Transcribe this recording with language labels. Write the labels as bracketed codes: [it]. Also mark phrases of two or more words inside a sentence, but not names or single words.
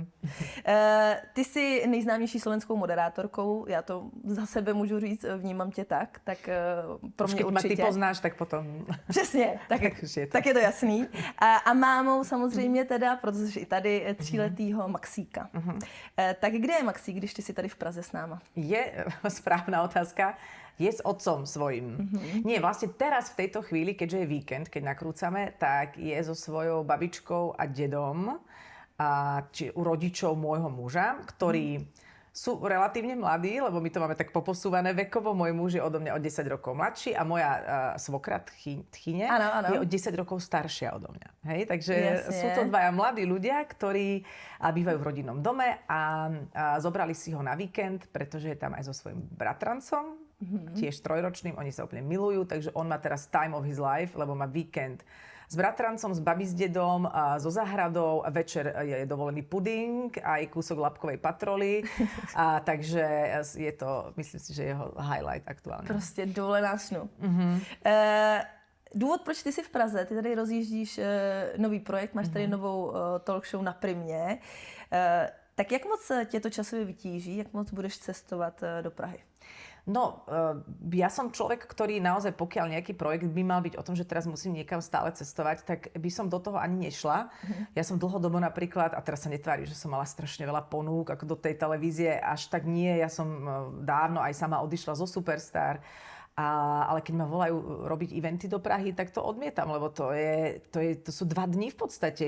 [cs] Ty jsi nejznámější slovenskou moderátorkou, já to za sebe můžu říct, vnímám tě tak pro mě určitě. [sk] Keď ma ty poznáš, tak potom... [cs] Přesně, tak je to jasný. A mámou samozřejmě teda, protože i tady 3letýho Maxíka. Tak kde je Maxík, když ty jsi tady v Praze s náma? [sk] Je správna otázka. Je s otcom svojím. Nie, vlastne teraz v tejto chvíli, keďže je víkend, keď nakrúcame, tak je so svojou babičkou a dedom, či u rodičov môjho muža, ktorí sú relatívne mladí, lebo my to máme tak poposúvané vekovo. Môj muž je odo mňa o 10 rokov mladší a moja svokra tchyne je o 10 rokov staršia odo mňa. Hej? Takže sú to dvaja mladí ľudia, ktorí bývajú v rodinnom dome a zobrali si ho na víkend, pretože je tam aj so svojím bratrancom, tiež 3-ročným, oni sa úplne milujú, takže on má teraz [en] time of his life, [sk] lebo má víkend s bratrancom, s babi s dedom, so záhradou, večer je dovolený puding, aj kúsok labkovej patroly, takže je to, myslím si, že jeho highlight aktuálne. [cs] Prostě dovolená snu. Důvod, proč ty jsi v Praze, ty tady rozjíždíš nový projekt, máš tady novou talk show na Primě, tak jak moc tě to časově vytíží, jak moc budeš cestovat do Prahy? [sk] No, ja som človek, ktorý naozaj, pokiaľ nejaký projekt by mal byť o tom, že teraz musím niekam stále cestovať, tak by som do toho ani nešla. Ja som dlhodobo napríklad, a teraz sa netvárim, že som mala strašne veľa ponúk ako do tej televízie, až tak nie. Ja som dávno aj sama odišla zo Superstar. Ale keď ma volajú robiť eventy do Prahy, tak to odmietam, lebo to sú 2 dní v podstate.